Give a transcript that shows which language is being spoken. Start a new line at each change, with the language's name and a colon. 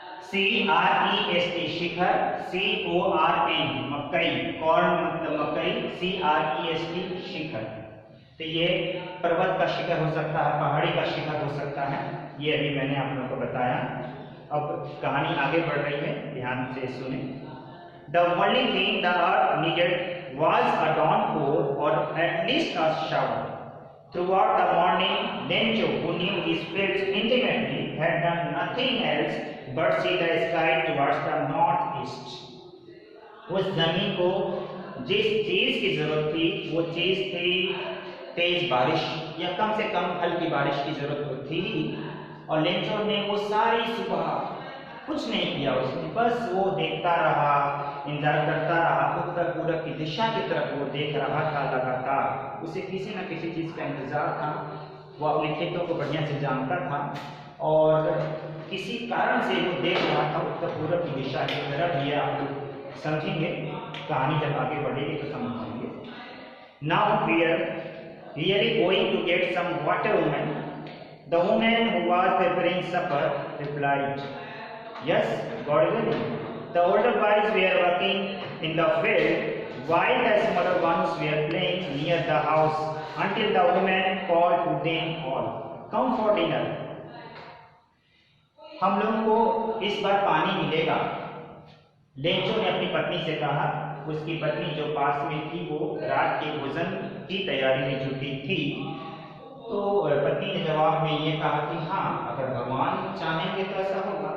Hindi: CREST शिखर, CORN मकई, corn मतलब मकई, CREST शिखर। तो ये पर्वत का शिखर हो सकता है, पहाड़ी का शिखर हो सकता है, ये अभी मैंने आप लोगों को बताया। अब कहानी आगे बढ़ रही है, ध्यान से सुने।
English: The only thing the earth needed was a downpour or at least a shower. Throughout the morning, Lencho, who knew his fields intimately, had done nothing else but see the sky towards the northeast.
Hindi: उस जमीन को जिस चीज की जरूरत थी वो चीज थी तेज बारिश, या कम से कम हल्की बारिश की जरूरत तो थी। और लेंचो ने वो सारी सुबह कुछ नहीं किया, उसने बस वो देखता रहा, इंतजार करता रहा, उत्तर पूरब की दिशा की तरफ वो देख रहा था लगातार। उसे किसी न किसी चीज का इंतजार था, वो अपने खेतों को बढ़िया से जानता था, और किसी कारण से वो देख रहा था उत्तर पूरब की दिशा की तरफ। ये आप लोग समझेंगे, कहानी जब आगे बढ़ेगी तो समझ पाएंगे।
English: Now we are really going to get some water woman. The woman who was preparing supper replied, "Yes, God willing." The older boys were working in the field, while the smaller ones were playing near the house, until the woman called to them all, "Come for dinner."
Hindi: हम लोगों को इस बार पानी मिलेगा, Lencho ने अपनी पत्नी से कहा। उसकी पत्नी जो पास में थी वो रात के भोजन की तैयारी में जुटी थी। तो पत्नी ने जवाब में ये कहा कि हाँ, अगर भगवान चाहेंगे तो ऐसा होगा।